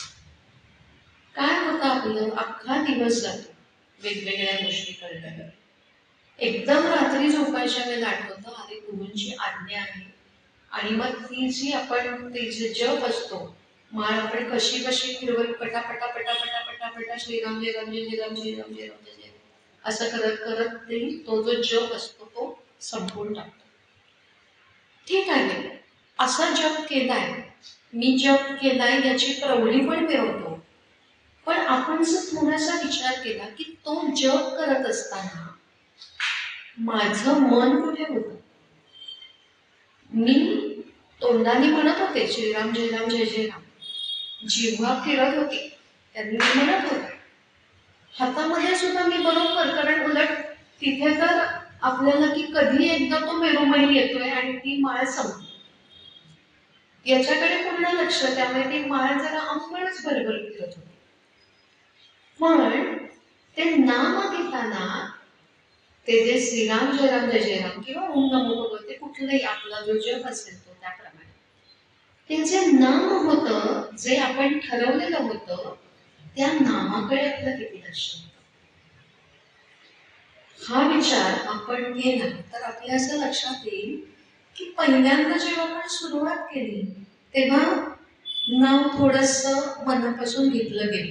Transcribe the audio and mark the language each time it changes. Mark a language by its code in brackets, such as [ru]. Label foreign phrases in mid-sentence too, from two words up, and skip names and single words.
[mr] काय होतं आपलं अख्खा दिवस जातो वेगवेगळ्या गोष्टी करण्यावर. एकदम रात्री झोपायच्या वेळेला आठवतं अरे गुरूंची आज्ञा आहे. आणि मग ती जी आपण ते जे जप असतो, माळ आपण कशी कशी फिरवत पटापटा पटापटा पटापटा श्रीराम जय राम जय राम जय राम जय राम जय असं करत करत ते तो जो जप असतो तो संपून टाकतो. ठीक आहे, असा जप केलाय, मी जप केलाय याची प्रौढी पण मिळवतो. पण आपण जर थोडासा विचार केला की तो जप करत असताना माझं मन कुठे होतं? मी तोंडाने म्हणत होते श्रीराम जय राम जय जय राम, जिव्हा फिरत होती त्यांनी मी म्हणत होते, हातामध्ये सुद्धा मी बरोबर. कारण उलट तिथे तर आपल्याला की कधी एकदा तो मेरुमणी येतोय आणि ती माळ संपते याच्याकडे पूर्ण लक्ष, त्यामुळे ती माळ जरा अंगणच भरभर फिरत होती. पण ते नाम घेताना ते जे श्रीराम जय राम जय जय राम किंवा [sa] ओम नमो भगवते [mr] कुठलाही आपला जो जप असेल तो त्याप्रमाणे ते जे नाम होतं, जे आपण ठरवलेलं होतं, त्या नामाकडे आपलं किती लक्ष होतं. हा विचार आपण केला तर आपल्या असं लक्षात येईल की पहिल्यांदा जेव्हा आपण सुरुवात केली तेव्हा नाव थोडंसं मनापासून घेतलं गेलं.